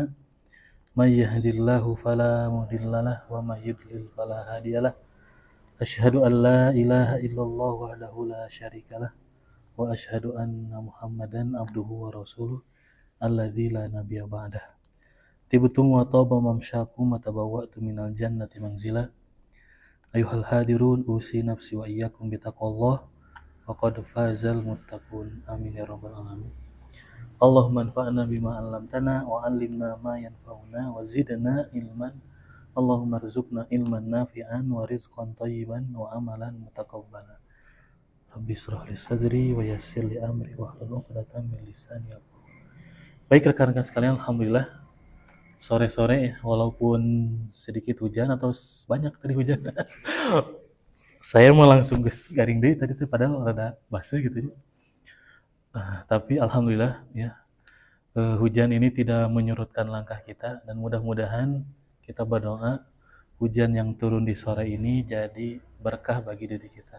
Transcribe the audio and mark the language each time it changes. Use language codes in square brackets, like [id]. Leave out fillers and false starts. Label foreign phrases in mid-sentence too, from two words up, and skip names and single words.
[ar] من يهده الله فلا مضل له ومن يضلل فلا هادي له. أشهد أن لا إله إلا الله وحده لا شريك له وأشهد أن محمدا عبده ورسوله الذي لا نبي بعده. طبتم وطاب ممشاكم وتبوأتم من الجنة منزلا. أيها الحاضرون أوصي نفسي وإياكم بتقوى الله وقد فاز المتقون. آمين يا رب العالمين. اللهم انفعنا بما علمتنا وعلمنا ما ينفعنا وزدنا علما. اللهم ارزقنا علما نافعا ورزقا طيبا وعملا متقبلا. رب اشرح لي صدري ويسر لي أمري واحلل عقدة من لساني يفقهوا. [id] Baik rekan-rekan sekalian, alhamdulillah sore-sore ya, walaupun sedikit hujan atau banyak tadi hujan. Saya mau langsung garing deh tadi tuh padahal rada basah gitu. Tapi alhamdulillah ya, hujan ini tidak menyurutkan langkah kita dan mudah-mudahan kita berdoa hujan yang turun di sore ini jadi berkah bagi diri kita.